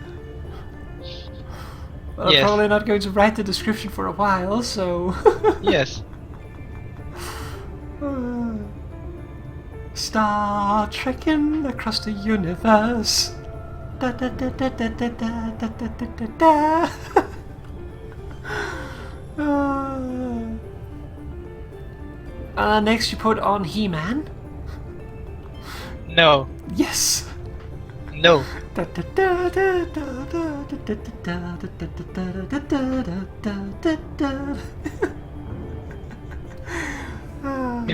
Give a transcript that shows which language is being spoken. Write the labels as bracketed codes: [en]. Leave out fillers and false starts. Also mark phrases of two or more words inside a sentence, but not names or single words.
[en] Well, I'm Yes. probably not going to write the description for a while, so... Yes. Star Trekking across the universe. Da da da da da da da da da da da. Next you put on He-Man. No. Yes. No. Da da da da da da da da da da da da da.